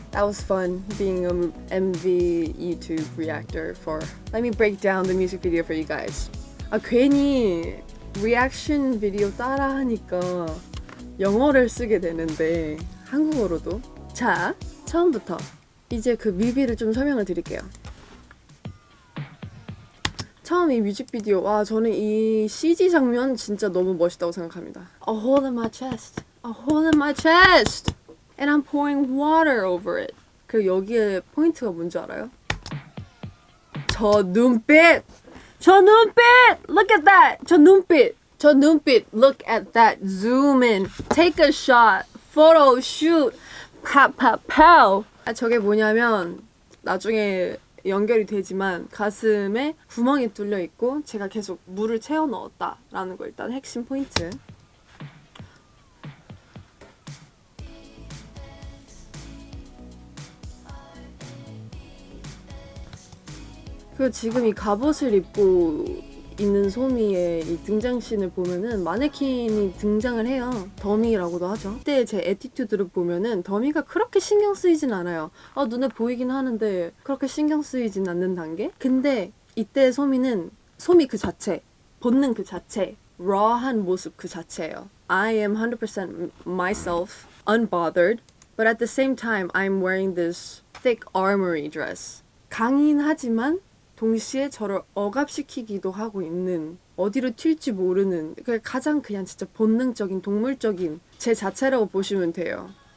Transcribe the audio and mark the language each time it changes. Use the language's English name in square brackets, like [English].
[English] That was fun being an MV YouTube reactor for. Let me break down the music video for you guys. [Korean] 괜히 리액션 비디오 따라 하니까 영어를 쓰게 되는데 한국어로도. 자, 처음부터 이제 그 뮤비를 좀 설명을 드릴게요. 처음 이 뮤직비디오, 와, 저는 이 CG 장면 진짜 너무 멋있다고 생각합니다. [English] A hole in my chest, a hole in my chest, and I'm pouring water over it. [Korean] 그리고 여기에 포인트가 뭔지 알아요? 저 눈빛! 저 눈빛! [English] Look at that! [Korean] 저 눈빛! 저 눈빛! Look at that! [English] Zoom in, take a shot, photo shoot, pow. [Korean] 저게 뭐냐면 나중에 연결이 되지만 가슴에 구멍이 뚫려 있고 제가 계속 물을 채워 넣었다라는 거 일단 핵심 포인트. 그리고 지금 이 갑옷을 입고 있는 소미의 이 등장씬을 보면은 마네킹이 등장을 해요. 더미라고도 하죠. 그때 제 애티튜드를 보면은 더미가 그렇게 신경 쓰이진 않아요. 눈에 보이긴 하는데 그렇게 신경 쓰이진 않는 단계? 근데 이때 소미는 소미 그 자체, 본능 그 자체, raw한 모습 그 자체예요. [English] I am 100% myself, unbothered, but at the same time I'm wearing this thick armory dress. [Korean] 강인하지만 동시에 저를 억압시키기도 하고 있는, 어디로 튈지 모르는, 가장 그냥 진짜 본능적인 동물적인 제 자체라고 보시면 돼요.